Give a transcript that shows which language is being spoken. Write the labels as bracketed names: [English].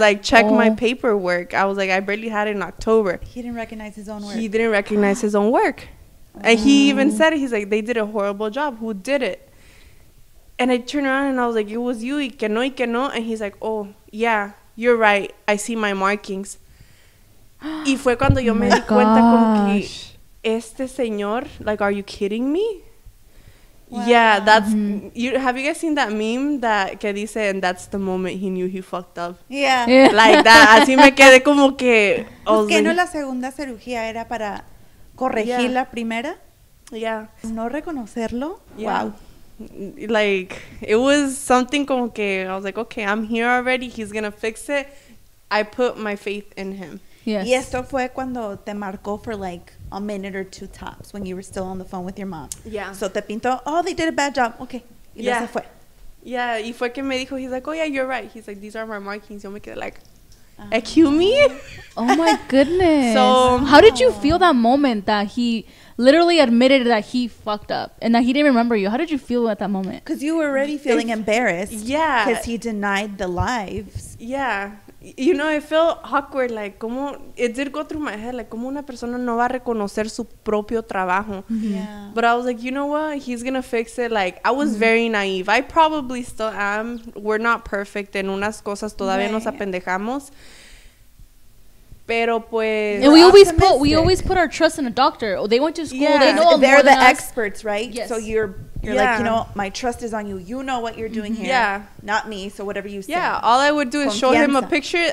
[English] Like, check my paperwork. I was like, I barely had it in October. He didn't recognize his own work. He didn't recognize his own work. And he even said it. He's like, they did a horrible job. Who did it? And I turned around and I was like, it was you. [Spanish] Y que no. [English] And he's like, oh, yeah, you're right. I see my markings. [Spanish] Y fue cuando yo me di cuenta como que este señor, like, [English] are you kidding me? Wow. Yeah, that's have you guys seen that meme that [Spanish] que dice, [English] and that's the moment he knew he fucked up? Yeah. Like that. [Spanish] Así me quedé como que pues que no la segunda cirugía era para corregir la primera. [English] Yeah. [Spanish] No reconocerlo. [English] Yeah. Wow. Like, it was something [Spanish] como que [English] I was like, okay, I'm here already. He's gonna fix it. I put my faith in him. Yes. [Spanish] Y esto fue cuando te marcó [English] for like a minute or two tops when you were still on the phone with your mom. Yeah. So [Spanish] te pintó, [English] oh, they did a bad job. [Spanish] Okay. Y se fue. [English] Yeah, [Spanish] y fue que me dijo, [English] he's like, oh yeah, you're right. He's like, these are my markings. [Spanish] Yo me quedé like, [English] excuse me? Oh my goodness. So how did you feel that moment that he literally admitted that he fucked up and that he didn't remember you? How did you feel at that moment? Because you were already feeling embarrassed. Yeah. Because he denied the lives. Yeah. You know, it felt awkward, like, como, it did go through my head, like, [Spanish] como una persona no va a reconocer su propio trabajo. [English] Yeah. But I was like, you know what? He's gonna fix it. Like, I was very naive. I probably still am. We're not perfect. [Spanish] En unas cosas todavía nos apendejamos. Pero pues, [English] and we always put our trust in a doctor. They went to school. Yeah. They know they're more the than us. experts, right? Yes. So you're like, you know, my trust is on you. You know what you're doing here. Yeah. Not me. So whatever you say. Yeah. All I would do is show him a picture.